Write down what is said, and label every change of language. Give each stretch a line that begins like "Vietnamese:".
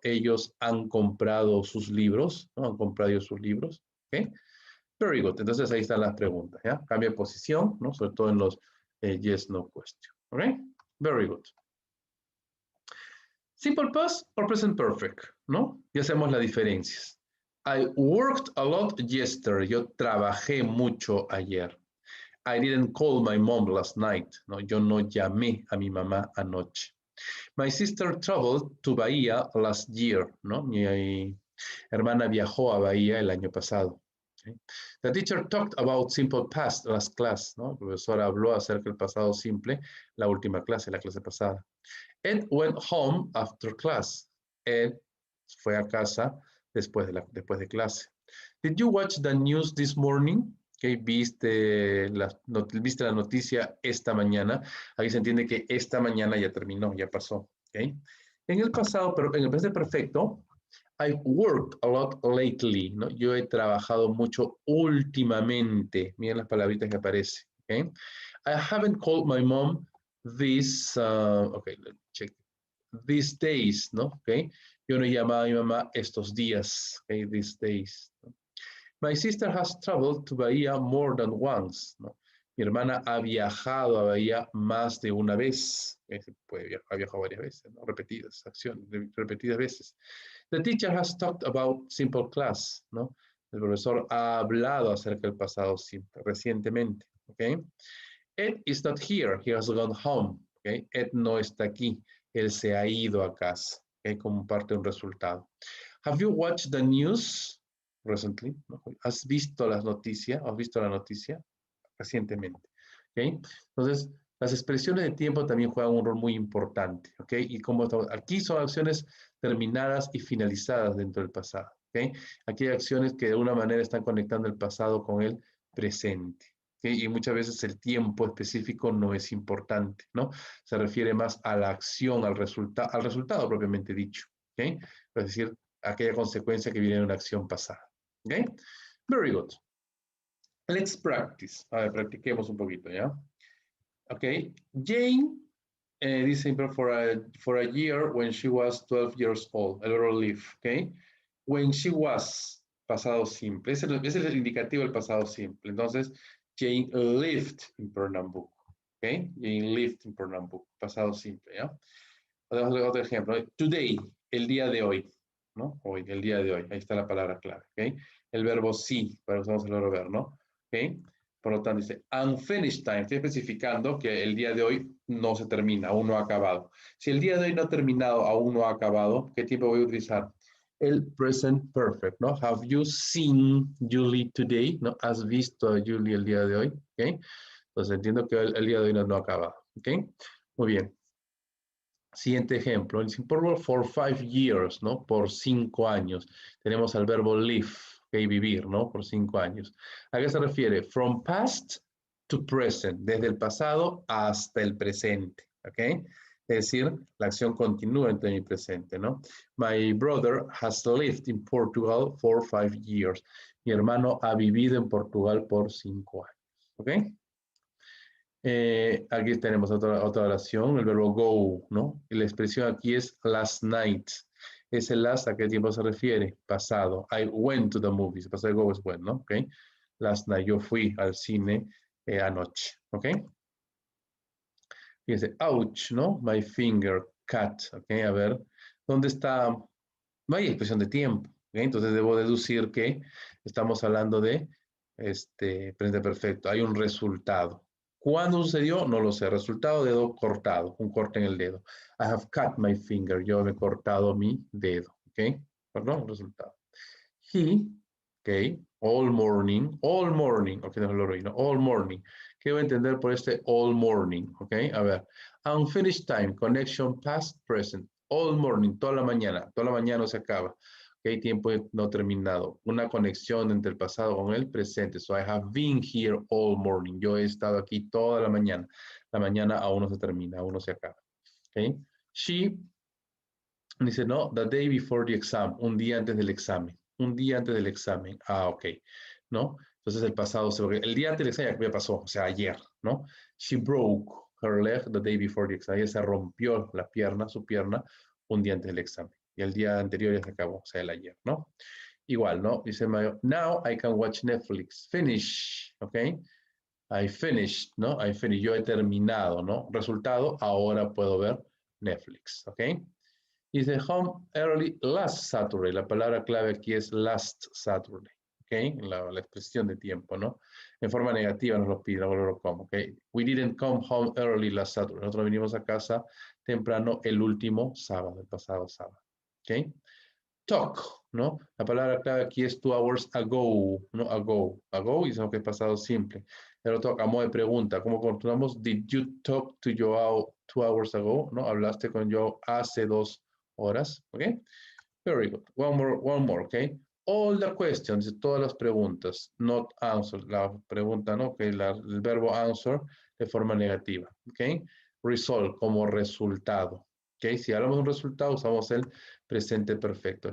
Spanish: Ellos han comprado sus libros. ¿No? Han comprado sus libros. ¿Okay?
English: Very good.
Spanish: Entonces ahí están las preguntas. ¿Ya? Cambia de posición, ¿no? Sobre todo en los
English: yes, no question.
Spanish: ¿Ok?
English: Very good.
Spanish: Simple past or present perfect, ¿no? Ya hacemos las diferencias.
English: I worked a lot yesterday.
Spanish: Yo trabajé mucho ayer.
English: I didn't call my mom last night.
Spanish: No, yo no llamé a mi mamá anoche.
English: My sister traveled to Bahía last year.
Spanish: ¿No? Mi hermana viajó a Bahía el año pasado. Okay.
English: The teacher talked about simple past last class.
Spanish: ¿No? El profesor habló acerca del pasado simple la última clase, la clase pasada.
English: Ed went home after class.
Spanish: Ed fue a casa después de clase.
English: Did you watch the news this morning?
Spanish: Okay, ¿viste la noticia esta mañana? Ahí se entiende que esta mañana ya terminó, ya pasó. Okay. En el pasado, pero en el presente perfecto,
English: I've worked a lot lately.
Spanish: ¿No? Yo he trabajado mucho últimamente. Miren las palabritas que aparecen. Okay.
English: I haven't called my mom okay, let's check. These days, ¿no? Okay.
Spanish: Yo no he llamado a mi mamá estos días.
English: Okay, these days. ¿no? My sister has traveled to Bahía more than once.
Spanish: ¿No? Mi hermana ha viajado a Bahía más de una vez. Ha viajado varias veces, ¿no? Repetidas acciones, repetidas veces.
English: The teacher has talked about simple class.
Spanish: ¿No? El profesor ha hablado acerca del pasado simple recientemente.
English: ¿Okay? Ed is not here. He has gone home. ¿Okay?
Spanish: Ed no está aquí. Él se ha ido a casa. ¿Okay? Como parte de un resultado.
English: Have you watched the news recently?
Spanish: ¿Has visto las noticias? ¿Has visto la noticia recientemente? ¿Okay? Entonces, las expresiones de tiempo también juegan un rol muy importante. ¿Okay? Y como aquí son acciones terminadas y finalizadas dentro del pasado. ¿Okay? Aquí hay acciones que de alguna manera están conectando el pasado con el presente. ¿Okay? Y muchas veces el tiempo específico no es importante, ¿no? Se refiere más a la acción, al resultado propiamente dicho. ¿Okay? Es decir, aquella consecuencia que viene de una acción pasada. Okay?
English: Very good. Let's practice.
Spanish: A ver, practiquemos un poquito, ¿ya? Okay.
English: Jane dice for a year when she was 12 years old.
Spanish: El verbo
English: live, okay? When she was,
Spanish: pasado simple. Ese es el indicativo del pasado simple.
English: Entonces, Jane lived in Pernambuco. Okay? Jane lived in Pernambuco.
Spanish: Pasado simple, ¿ya? Otro ejemplo. Today, el día de hoy. ¿No? Hoy, el día de hoy. Ahí está la palabra clave. ¿Ok? El verbo sí, para usamos el verbo ver, ¿no? ¿Ok? Por lo tanto, dice unfinished time. Estoy especificando que el día de hoy no se termina, aún no ha acabado. Si el día de hoy no ha terminado, aún no ha acabado, ¿qué tiempo voy a utilizar? El present perfect, ¿no?
English: Have you seen Julie today?
Spanish: ¿No? ¿Has visto a Julie el día de hoy? ¿Ok? Entonces entiendo que el día de hoy no ha acabado. ¿Ok? Muy bien. Siguiente ejemplo, el simple for 5 years, ¿no? Por 5 años. Tenemos el verbo live, okay, vivir, ¿no? Por 5 años. ¿A qué se refiere?
English: From past to present,
Spanish: desde el pasado hasta el presente, ¿ok? Es decir, la acción continúa entre mi presente, ¿no?
English: My brother has lived in Portugal for 5 years.
Spanish: Mi hermano ha vivido en Portugal por 5 años, ¿ok? Aquí tenemos otra oración, el verbo go, ¿no? Y la expresión aquí es last night. Ese last, ¿a qué tiempo se refiere? Pasado.
English: I went to the movies.
Spanish: Pasado de go es bueno, ¿no? ¿Ok? Last night, yo fui al cine anoche, ¿ok? Fíjense, ouch, ¿no? My finger, cut, ¿ok? A ver, ¿dónde está? No hay expresión de tiempo, ¿ok? Entonces debo deducir que estamos hablando de presente perfecto. Hay un resultado. ¿Cuándo sucedió? No lo sé. Resultado, dedo cortado, un corte en el dedo.
English: I have cut my finger.
Spanish: Yo me he cortado mi dedo, ¿ok? Perdón, resultado. He, ¿ok? All morning, ok, no lo oí, ¿no? All morning. ¿Qué voy a entender por este all morning? ¿Ok? A ver.
English: Unfinished time, connection past, present.
Spanish: All morning, toda la mañana no se acaba. ¿Ok? Tiempo no terminado. Una conexión entre el pasado con el presente.
English: So I have been here all morning.
Spanish: Yo he estado aquí toda la mañana. La mañana aún no se termina, aún no se acaba. ¿Ok? She dice, no,
English: the day before the exam,
Spanish: un día antes del examen. Un día antes del examen. Ah, ok. ¿No? Entonces el pasado, el día antes del examen ya pasó, o sea, ayer, ¿no?
English: She broke her leg the day before the exam.
Spanish: Ella se rompió la pierna, su pierna, un día antes del examen. Y el día anterior ya se acabó, o sea, el ayer, ¿no? Igual, ¿no? Dice Mayo,
English: now I can watch Netflix.
Spanish: Finish, ¿ok? I finished, ¿no? I finished. Yo he terminado, ¿no? Resultado, ahora puedo ver Netflix, ¿ok?
English: Dice home early last Saturday.
Spanish: La palabra clave aquí es last Saturday. ¿Ok? La expresión de tiempo, ¿no? En forma negativa nos lo pide, ahora lo como. ¿Ok?
English: We didn't come home early last Saturday.
Spanish: Nosotros vinimos a casa temprano el último sábado, el pasado sábado. ¿Ok? Talk, ¿no? La palabra clave aquí es 2 hours ago, ¿no? Ago. Ago y eso que es pasado simple. Pero talk, a modo de pregunta, ¿cómo continuamos?
English: Did you talk to Joao 2 hours ago?
Spanish: ¿No? ¿Hablaste con Joao hace 2 horas? ¿Ok?
English: Very good. One more,
Spanish: ¿ok? All the questions, todas las preguntas, not answer, la pregunta, ¿no? Que el verbo answer de forma negativa, ¿ok? Resolve como resultado, ¿ok? Si hablamos de un resultado, usamos el presente perfecto.